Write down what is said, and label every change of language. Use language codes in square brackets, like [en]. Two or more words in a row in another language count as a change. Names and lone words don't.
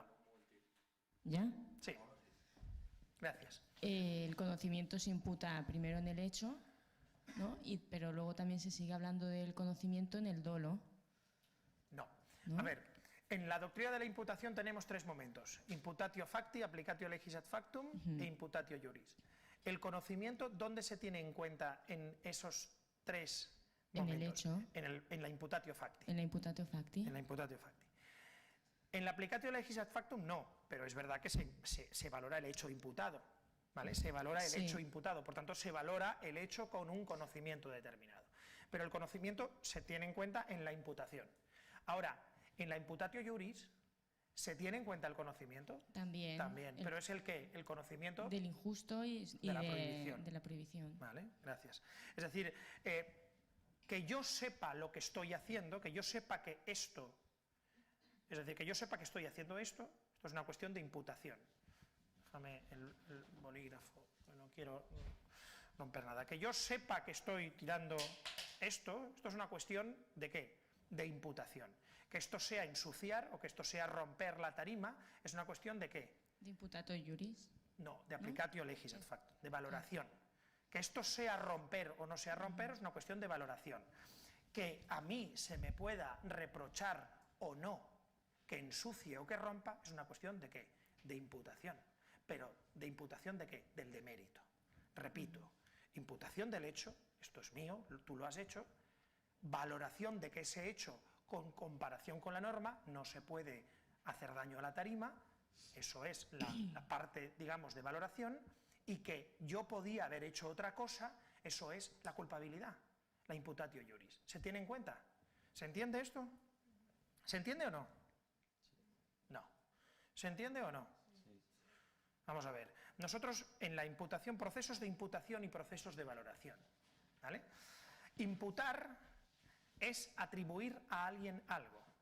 [es] ¿Ya? Sí. Gracias. El conocimiento se imputa primero en el hecho, ¿no? Pero luego también se sigue hablando del conocimiento en el dolo. No. ¿No? A ver, en la doctrina de la imputación tenemos tres momentos: [la] imputatio facti, applicatio legis ad factum e imputatio juris. [es] El conocimiento, ¿dónde se tiene en cuenta en esos tres En el Momentos. hecho. En la [la] imputatio facti. [es] En la [la] imputatio facti. [es] En la [la] imputatio facti. [es] En la [la] applicatio legis ad factum [es] no, pero es verdad que se valora el hecho imputado, ¿vale? Se valora el hecho imputado, por tanto se valora el hecho con un conocimiento determinado. Pero el conocimiento se tiene en cuenta en la imputación. Ahora, en la [la] imputatio iuris, [es] ¿se tiene en cuenta el conocimiento? También. También, pero ¿es el qué? El conocimiento del injusto y de la prohibición. de la prohibición. Vale, gracias. Es decir, que yo sepa lo que estoy haciendo, que yo sepa que esto, es decir, que yo sepa que estoy haciendo esto es una cuestión de imputación. Déjame el bolígrafo, no quiero romper nada. Que yo sepa que estoy tirando esto es una cuestión de ¿qué? De imputación. Que esto sea ensuciar o que esto sea romper la tarima es una cuestión de ¿qué? ¿De [la] imputato iuris? [es] No, de [la] applicatio legis ad factum, [es] de valoración. Que esto sea romper o no sea romper es una cuestión de valoración. Que a mí se me pueda reprochar o no que ensucie o que rompa es una cuestión de ¿qué? De imputación. Pero ¿de imputación de qué? Del demérito. Repito, imputación del hecho, esto es mío, tú lo has hecho, valoración de que ese hecho con comparación con la norma no se puede hacer daño a la tarima, eso es la parte, digamos, de valoración, y que yo podía haber hecho otra cosa, eso es la culpabilidad, la [la] imputatio iuris. [es] ¿Se tiene en cuenta? ¿Se entiende esto? ¿Se entiende o no? No. ¿Se entiende o no? Vamos a ver. Nosotros en la imputación, procesos de imputación y procesos de valoración, ¿vale? Imputar es atribuir a alguien algo.